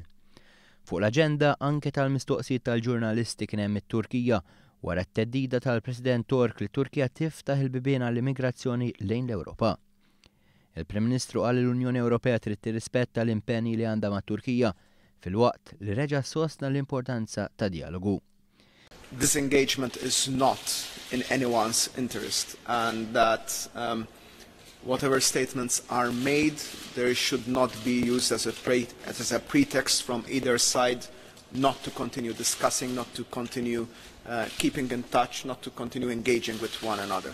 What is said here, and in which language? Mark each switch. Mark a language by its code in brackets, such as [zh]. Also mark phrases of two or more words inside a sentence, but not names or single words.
[mt] Fuq l-aġenda anke tal-mistoqsijiet tal-ġurnalisti kien hemm it-Turkija wara t-teddida tal-President Tork li Turkija tiftaħ il-bibien għall-immigrazzjoni lejn l-Ewropa. Il-Prim Ministru qal li l-Unjoni Ewropea trid tirrispetta l-impenni li għandha mat-Turkija filwaqt li reġa' sostna l-importanza ta' dialogu. [en] This engagement is not in anyone's interest, and that whatever statements are made, there should not be used as a pretext from either side not to continue discussing, not to continue keeping in touch, not to continue engaging with one another.